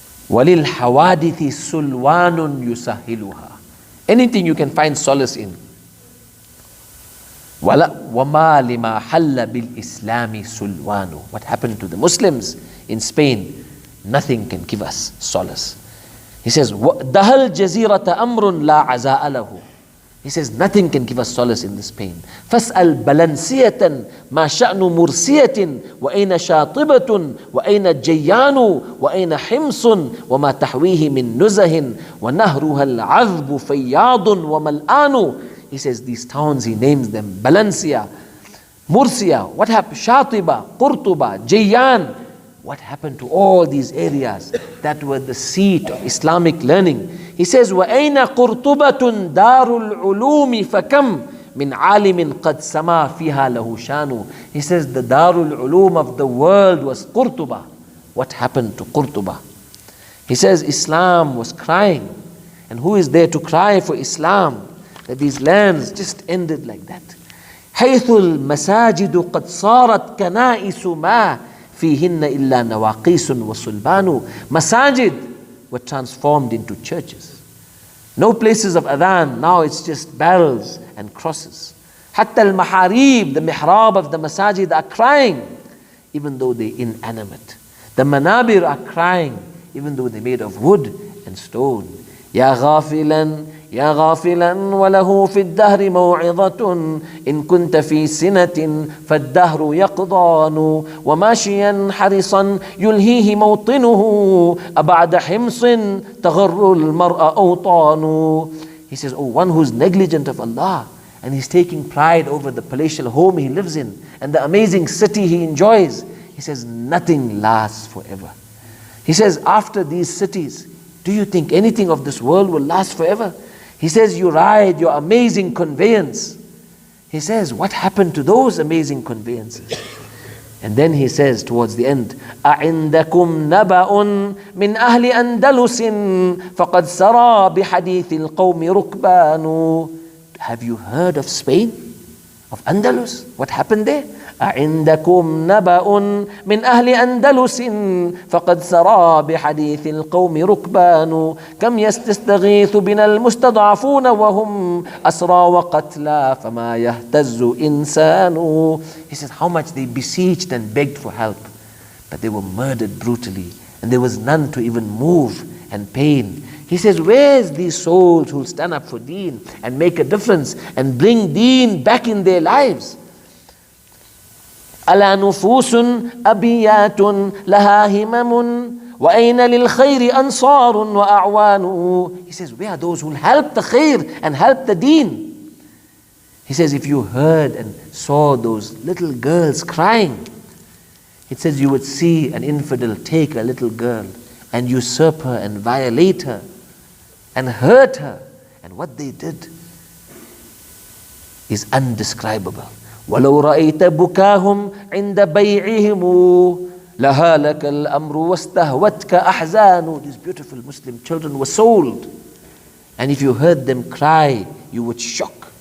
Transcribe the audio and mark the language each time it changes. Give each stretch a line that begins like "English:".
Arabic: وَلِلْحَوَادِثِ سُلْوَانٌ يُسَهِّلُهَا.
English: Anything you can find solace in.
Arabic: وَمَا لِمَا حَلَّ بِالْإِسْلَامِ سُلْوَانُ.
English: What happened to the Muslims in Spain, nothing can give us solace. He says,
Arabic: دَهَا الْجَزِيرَةَ أَمْرٌ لَا عَزَاءَ لَهُ.
English: He says, nothing can give us solace in this pain.
Arabic: فَاسْأَلْ بَلَنْسِيَةً مَا شَأْنُ مُرْسِيَةٍ وَأَيْنَ شَاطِبَةٌ وَأَيْنَ جَيَّانُ وَأَيْنَ حِمْصٌ وَمَا تَحْوِيهِ مِن نُزَهٍ وَنَهْرُهَا الْعَذْبُ فَيَّاضٌ وَمَلْآنُ.
English: He says these towns, he names them Valencia, Murcia. What happened? Shatiba, Qurtuba, Jayyan. What happened to all these areas that were the seat of Islamic learning? He says,
Arabic: وَأَيْنَ قُرْطُبَةٌ دَارُ الْعُلُومِ فَكَمْ مِنْ عَالِمٍ قَدْ سَمَا فِيهَا لَهُ شَانُ.
English: He says the Darul Ulum of the world was Qurtuba. What happened to Qurtuba? He says Islam was crying. And who is there to cry for Islam? That these lands just ended like that.
Arabic: حَيْثُ الْمَسَاجِدُ قَدْ صَارَتْ كَنَائِسُ مَا فِيهِنَّ إِلَّا نَوَاقِيسٌ وَصُلْبَانُ.
English: Masajid were transformed into churches. No places of adhan, now it's just barrels and crosses.
Arabic: Hatta al-maharib,
English: the mihrab of the masajid are crying, even though they're inanimate. The manabir are crying, even though they're made of wood and stone.
Arabic: Ya ghafilan, يا غافلا وله في الدهر موعظة إن كنت في سنة فالدهر يقضان وماشيا حرصا يلهيه موطنه أبعد حمص تغر المرء أوطان.
English: He says, oh, one who's negligent of Allah and he's taking pride over the palatial home he lives in and the amazing city he enjoys. He says, nothing lasts forever. He says, after these cities, do you think anything of this world will last forever? He says, you ride your amazing conveyance. He says, what happened to those amazing conveyances? And then he says towards the end,
Arabic: أَعِنْدَكُمْ نَبَأٌ مِنْ أَهْلِ أَنْدَلُسٍ فَقَدْ سَرَى بِحَدِيثِ الْقَوْمِ رُكْبَانُ.
English: Have you heard of Spain? Of Andalus? What happened there?
Arabic: أعندكم نبأ من أهل أندلس فقد سرى بحديث القوم ركبان كم يستغيث بنا المستضعفون وهم أسرى وقتلى فما يهتز إنسان.
English: He says how much they beseeched and begged for help, but they were murdered brutally and there was none to even move and pain. He says, where's these souls who'll stand up for deen and make a difference and bring deen back in their lives?
Arabic: ألا نفوس أبيات لها همم وأين للخير أنصار وأعوان.
English: He says, where are those who will help the khair and help the deen? He says, if you heard and saw those little girls crying, it says you would see an infidel take a little girl and usurp her and violate her and hurt her. And what they did is undescribable.
Arabic: وَلَوْ رَأَيْتَ بُكَاهُمْ عِنْدَ بَيْعِهِمُ لَهَالَكَ الْأَمْرُ وَاسْتَهْوَتْكَ أَحْزَانُ.
English: These beautiful Muslim children were sold. And if you heard them cry, you would shock.